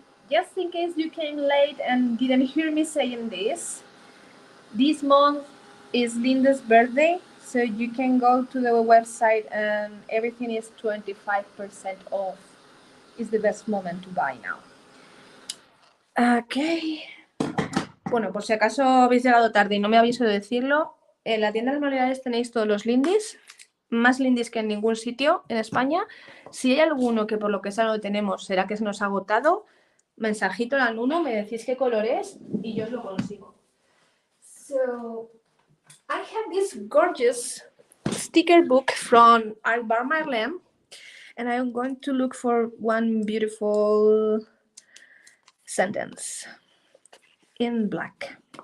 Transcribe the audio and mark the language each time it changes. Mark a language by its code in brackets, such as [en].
[en] Just in case you came late and didn't hear me saying this month is Linda's birthday, so you can go to the website and everything is 25% off. It's the best moment to buy now. Ok. [es] Bueno, por si acaso habéis llegado tarde y no me habéis oído decirlo, en la tienda de manualidades tenéis todos los lindis, más lindis que en ningún sitio en España. Si hay alguno que por lo que sea no tenemos, será que se nos ha agotado, mensajito al Nuno, me decís qué color es y yo os lo consigo. [en] So, I have this gorgeous sticker book from Iceberg and I'm going to look for one beautiful sentence in black.